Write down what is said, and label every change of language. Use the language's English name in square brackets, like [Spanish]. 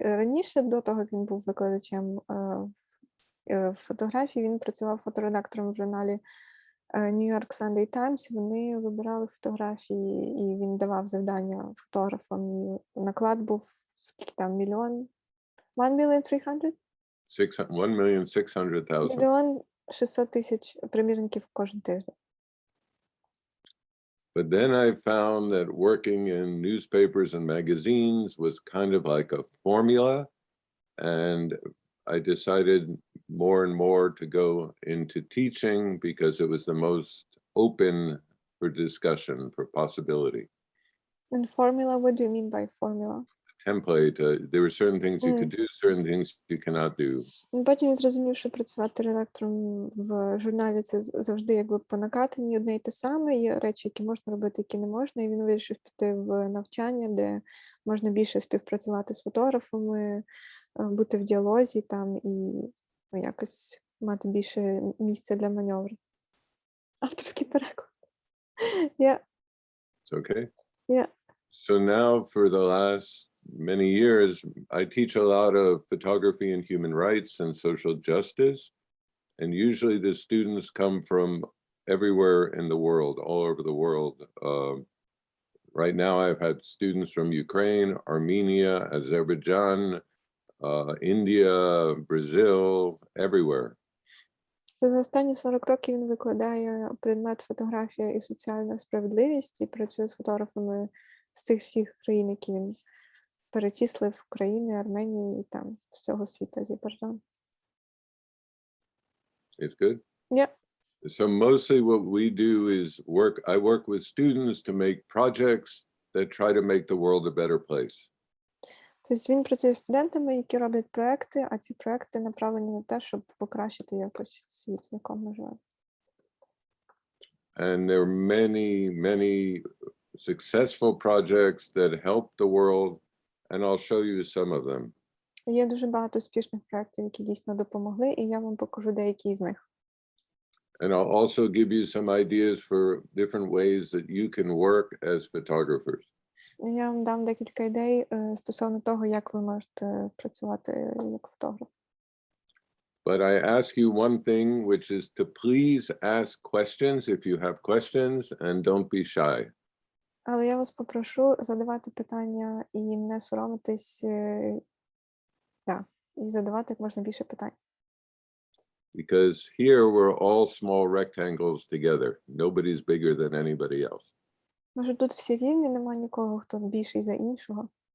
[Ukrainian] Раніше, до того, як він був викладачем фотографії, він працював фоторедактором в журналі New York Sunday Times. Вони вибирали фотографії, і він давав завдання фотографам. І наклад був, скільки там, мільйон? 1,300,000? 1,600,000. 1,600,000 примірників кожен тиждень. [English] But then I found that working in newspapers and magazines was kind of like a formula, and I decided more and more to go into teaching because it was the most open for discussion, for possibility. And formula, what do you mean by formula? Template. There were certain things you could do, certain things you cannot do. [Ukrainian] Потім він зрозумів, що працювати редактором в журналі – це завжди якби по накатанні одне й те саме. Є речі, які можна робити, які не можна. І він вирішив піти в навчання, де можна більше співпрацювати з фотографами, бути в діалозі там і якось мати більше місця для маневру. Авторський переклад. Yeah. [English] It's okay? Yeah. So now for the last many years, I teach a lot of photography and human rights and social justice. And usually the students come from everywhere in the world, all over the world. Right now I've had students from Ukraine, Armenia, Azerbaijan, India, Brazil, everywhere. [Ukrainian] За останні 40 років він викладає предмет фотографія і соціальна справедливість і працює з фотографами з цих всіх країн, які він перечислив, України, Арменії і там всього світу, Азербайджан. [English] It's good? Yeah. So mostly what we do is I work with students to make projects that try to make the world a better place. [Ukrainian] Тобто він працює з студентами, які роблять проекти, а ці проекти направлені на те, щоб покращити якось світ, в якому ми живемо. [English] And there are many, many successful projects that help the world, and I'll show you some of them. [Ukrainian] Є дуже багато успішних проєктів, які дійсно допомогли, і я вам покажу деякі з них. [English] And I'll also give you some ideas for different ways that you can work as photographers. [Ukrainian] Я вам дам декілька ідей стосовно того, як ви можете працювати як фотограф. [English] But I ask you one thing, which is to please ask questions if you have questions, and don't be shy. [Ukrainian] Але я вас попрошу задавати питання і не соромитись, і задавати як можна більше питань. [English] Because here we're all small rectangles together. Nobody's bigger than anybody else. [Ukrainian] Може, тут всі рівні, немає нікого, хто більший за іншого.